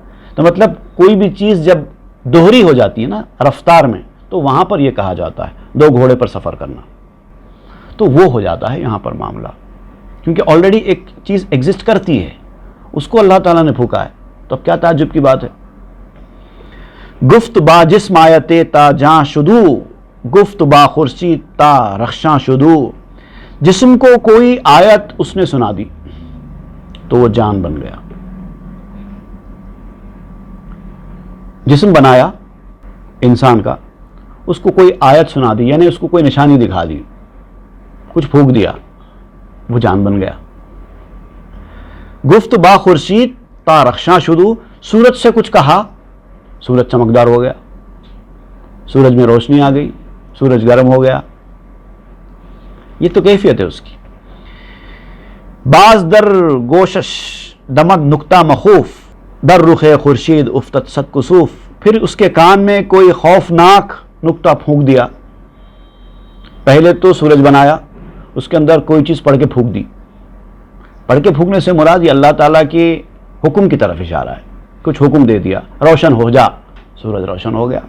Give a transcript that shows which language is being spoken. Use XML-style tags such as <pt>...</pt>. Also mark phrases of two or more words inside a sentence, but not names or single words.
<ur>تو مطلب کوئی بھی چیز جب دوہری ہو جاتی ہے نا رفتار میں، تو وہاں پر یہ کہا جاتا ہے دو گھوڑے پر سفر کرنا. تو وہ ہو جاتا ہے یہاں پر معاملہ، کیونکہ آلریڈی ایک چیز ایگزسٹ کرتی ہے، اس کو اللہ تعالیٰ نے پھونکا ہے. تو اب کیا تعجب کی بات ہے.</ur> <fa>گفت با جسم آیتے تا جاں شدو گفت با خورشید تا رخشاں شدو.</fa> <ur>جسم کو کوئی آیت اس نے سنا دی تو وہ جان بن گیا. جسم بنایا انسان کا، اس کو کوئی آیت سنا دی، یعنی اس کو کوئی نشانی دکھا دی، کچھ پھونک دیا، وہ جان بن گیا.</ur> <fa>گفت با خورشید تا رخشاں شدو.</fa> <ur>سورج سے کچھ کہا، سورج چمکدار ہو گیا، سورج میں روشنی آ گئی، سورج گرم ہو گیا. یہ تو کیفیت ہے اس کی.</ur> <fa>باز در گوشش دمد نکتہ مخوف در رخ خورشید افتت صد کسوف.</fa> <ur>پھر اس کے کان میں کوئی خوفناک نکتہ پھونک دیا. پہلے تو سورج بنایا، اس کے اندر کوئی چیز پڑھ کے پھونک دی. پڑھ کے پھونکنے سے مراد یہ اللہ تعالیٰ کے حکم کی طرف اشارہ ہے. کچھ حکم دے دیا، روشن ہو جا، سورج روشن ہو گیا.</ur>